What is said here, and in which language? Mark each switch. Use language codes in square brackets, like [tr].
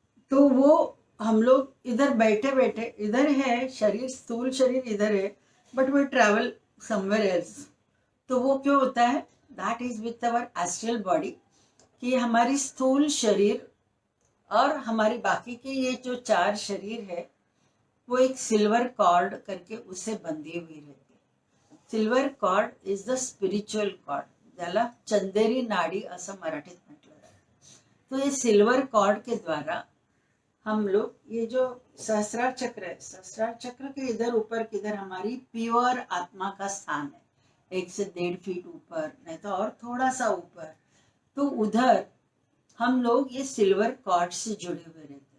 [hi] तो वो हम लोग इधर बैठे बैठे, इधर है शरीर, स्थूल शरीर इधर है, [en] But we travel somewhere else. [hi] तो वो क्यों होता है, [en] that is with our astral body, [hi] कि हमारी स्थूल शरीर और हमारी बाकी के ये जो 4 शरीर है वो एक सिल्वर कॉर्ड करके उससे बंधी हुई रहती है। [en] silver cord is the spiritual cord, [mr] ज्याला चंदेरी नाडी असं मराठीत म्हटलं जातं। [hi] तो ये सिल्वर कॉर्ड के द्वारा हम लोग, ये जो सहस्रार चक्र है, सहस्रार चक्र के इधर ऊपर किधर हमारी प्योर आत्मा का स्थान है, 1 से 1.5 फीट ऊपर, नहीं तो और थोड़ा सा ऊपर, तो उधर हम लोग ये सिल्वर कॉर्ड से जुड़े हुए रहते हैं।